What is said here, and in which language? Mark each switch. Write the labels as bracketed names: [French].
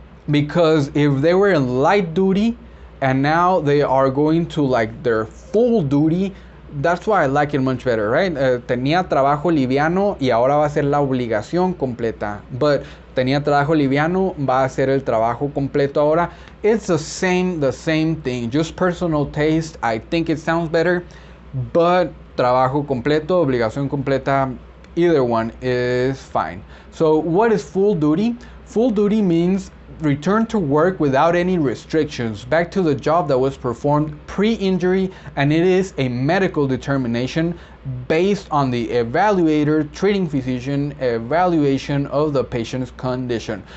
[English] Because if they were in light duty and now they are going to like their full duty, that's why I like it much better, right? [Spanish] Tenía trabajo liviano y ahora va a ser la obligación completa. [English] But [Spanish] tenía trabajo liviano, va a ser el trabajo completo ahora. [English] It's the same thing. Just personal taste. I think it sounds better. [Spanish] But trabajo completo, obligación completa, [English] either one is fine. So what is full duty? Full duty means return to work without any restrictions, back to the job that was performed pre-injury, and it is a medical determination based on the evaluator, treating physician evaluation of the patient's condition.